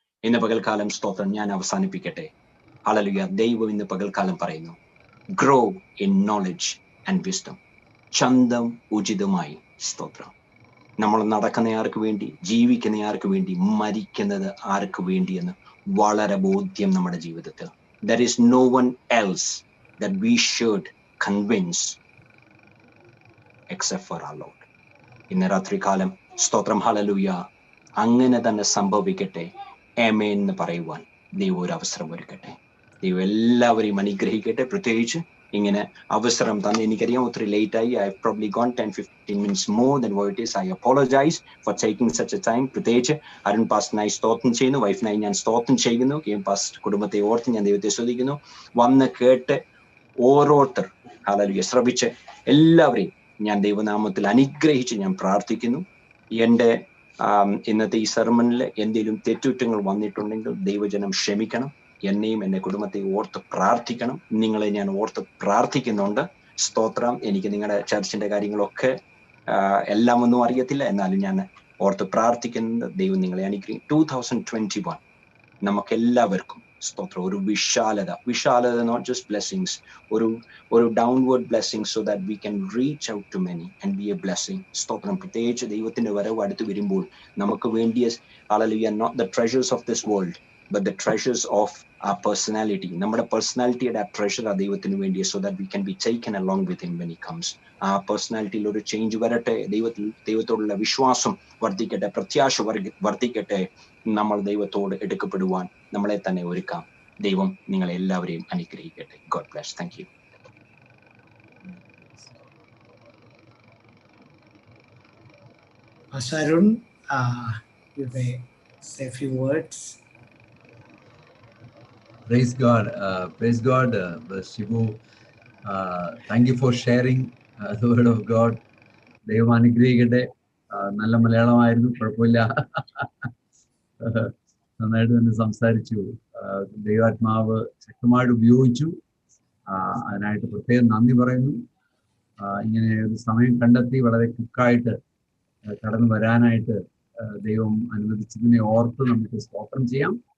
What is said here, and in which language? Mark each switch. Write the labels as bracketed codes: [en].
[ml] ഇന്ന് പകൽക്കാലം, സ്തോത്രം, ഞാൻ അവസാനിപ്പിക്കട്ടെ. ഹല്ലേലൂയ. ദൈവം ഇന്ന് പകൽക്കാലം പറയുന്നു, [en] Grow in knowledge and wisdom. [ml] ചന്തം ഉചിതമായി. സ്തോത്രം. നമ്മൾ നടക്കുന്ന ആർക്ക് വേണ്ടി, ജീവിക്കുന്ന ആർക്ക് വേണ്ടി, മരിക്കുന്നത് ആർക്ക് വേണ്ടി എന്ന് വളരെ ബോധ്യം നമ്മുടെ ജീവിതത്തിൽ. [en] There is no one else that we should convince except for our Lord. [ml] ഇന്ന് രാത്രികാലം, സ്തോത്രം, ഹല്ലേലൂയ, അങ്ങനെ തന്നെ സംഭവിക്കട്ടെ. ആമേൻ എന്ന് പറയുവാൻ ദൈവം ഒരു അവസരം ഒരുക്കട്ടെ. ദൈവം എല്ലാവരെയും അനുഗ്രഹിക്കട്ടെ. പ്രത്യേകിച്ച് ഇങ്ങനെ അവസരം തന്നെ, എനിക്കറിയാം ഒത്തിരി ലേറ്റ് ആയി. [en] I have probably gone 10-15 minutes more than what it is. I apologize for taking such a time. [ml] പ്രത്യേകിച്ച് അരുൺ പാസ്റ്ററിനായി സ്തോത്രം ചെയ്യുന്നു, വൈഫിനായി ഞാൻ സ്തോത്രം ചെയ്യുന്നു, പാസ്റ്റർ കുടുംബത്തെ ഓർത്ത് ഞാൻ ദൈവത്തെ സ്തുതിക്കുന്നു. വന്ന് കേട്ട് ഓരോരുത്തർ, ഹല്ലേലൂയ, ശ്രവിച്ച് എല്ലാവരെയും ഞാൻ ദൈവനാമത്തിൽ അനുഗ്രഹിച്ച് ഞാൻ പ്രാർത്ഥിക്കുന്നു. എൻ്റെ ഇന്നത്തെ ഈ സെർമണിൽ എന്തെങ്കിലും തെറ്റുകുറ്റങ്ങൾ വന്നിട്ടുണ്ടെങ്കിൽ ദൈവജനം ക്ഷമിക്കണം. എന്നെയും എൻ്റെ കുടുംബത്തെ ഓർത്ത് പ്രാർത്ഥിക്കണം. നിങ്ങളെ ഞാൻ ഓർത്ത് പ്രാർത്ഥിക്കുന്നുണ്ട്. സ്തോത്രം. എനിക്ക് നിങ്ങളുടെ ചർച്ചിന്റെ കാര്യങ്ങളൊക്കെ എല്ലാം ഒന്നും അറിയത്തില്ല, എന്നാലും ഞാൻ ഓർത്ത് പ്രാർത്ഥിക്കുന്നുണ്ട്. ദൈവം നിങ്ങളെ അനുഗ്രഹിക്കും. [en] 2021 [ml] നമുക്കെല്ലാവർക്കും, സ്തോത്രം, ഒരു വിശാലത, [en] Not just blessings, ഒരു downward blessing, so that we can reach out to many and be a blessing. സ്തോത്രം. [ml] പ്രത്യേകിച്ച് ദൈവത്തിന്റെ വരവ് അടുത്ത് വരുമ്പോൾ നമുക്ക് വേണ്ടിയ, hallelujah, [en] Not the treasures of this world but the treasures of our personality. [ml] നമ്മുടെ പേഴ്സണാലിറ്റിയുടെ ആ ട്രഷർ ആ ദൈവത്തിന് വേണ്ടി, [en] so that we can be taken along with him when he comes. [ml] ആ പേഴ്സണാലിറ്റിയിൽ ഒരു ചേഞ്ച് വരട്ടെ. ദൈവത്തോടുള്ള വിശ്വാസം വർദ്ധിക്കട്ടെ, പ്രത്യാശ വർദ്ധിക്കട്ടെ. നമ്മൾ ദൈവത്തോട് എടുക്കപ്പെടുവാൻ നമ്മളെ തന്നെ ഒരുക്കാം. ദൈവം നിങ്ങളെ എല്ലാവരെയും അനുഗ്രഹിക്കട്ടെ. [en] God bless. Thank you. Arun, you may say a few words. Praise God, Brother Shibu. Thank you for sharing the word of God. [ml] ദൈവം അനുഗ്രഹിക്കട്ടെ. നല്ല മലയാളമായിരുന്നു, കുഴപ്പമില്ല, നന്നായിട്ട് തന്നെ സംസാരിച്ചു. ദൈവാത്മാവ് ശക്തമായിട്ട് ഉപയോഗിച്ചു. അതിനായിട്ട് പ്രത്യേകം നന്ദി പറയുന്നു. ഇങ്ങനെ ഒരു സമയം കണ്ടെത്തി വളരെ ക്വിക്കായിട്ട് കടന്നു വരാനായിട്ട് ദൈവം അനുവദിച്ചതിനെ ഓർത്ത് നമുക്ക് സ്തോത്രം ചെയ്യാം.